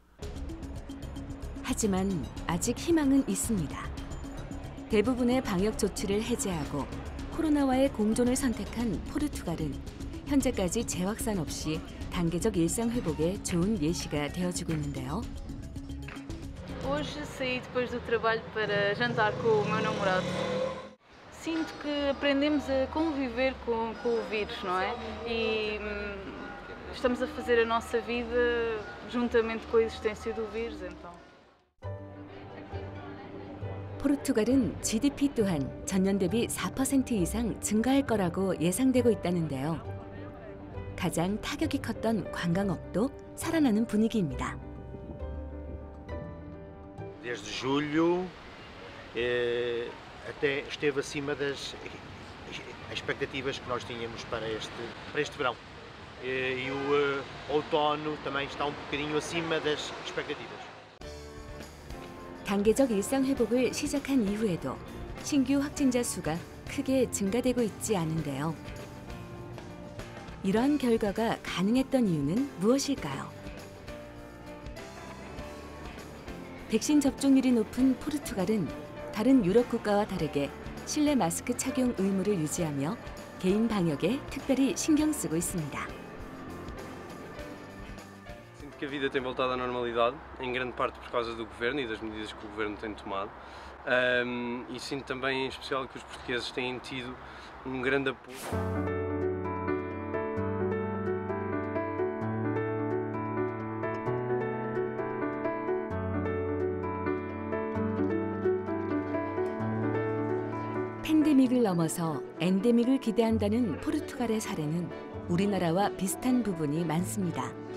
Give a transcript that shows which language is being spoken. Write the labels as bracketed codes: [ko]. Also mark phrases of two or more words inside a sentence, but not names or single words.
[ko] 하지만 아직 희망은 있습니다. 대부분의 방역 조치를 해제하고 코로나와의 공존을 선택한 포르투갈은 현재까지 재확산 없이 단계적 일상 회복에 좋은 예시가 되어주고 있는데요. [pt] Hoje saí depois do trabalho para jantar com o meu namorado. Sinto que aprendemos a conviver com o vírus, não é? E estamos a fazer a nossa vida juntamente com a existência do vírus, então. [ko] 포르투갈은 GDP 또한 전년 대비 4% 이상 증가할 거라고 예상되고 있다는데요. 가장 타격이 컸던 관광업도 살아나는 분위기입니다. [pt] Desde julho até esteve acima das expectativas que nós tínhamos para este verão. E o outono também está bocadinho acima das expectativas. [ko] 단계적 일상 회복을 시작한 이후에도 신규 확진자 수가 크게 증가되고 있지 않은데요. 이러한 결과가 가능했던 이유는 무엇일까요? 백신 접종률이 높은 포르투갈은 다른 유럽 국가와 다르게 실내 마스크 착용 의무를 유지하며 개인 방역에 특별히 신경 쓰고 있습니다. [pt] Sinto que a vida tem voltado à normalidade, em grande parte por causa do governo e das medidas que o governo tem tomado. E sinto também, em especial, que os portugueses têm tido grande apoio. [ko] 팬데믹을 넘어서 엔데믹을 기대한다는 포르투갈의 사례는 우리나라와 비슷한 부분이 많습니다.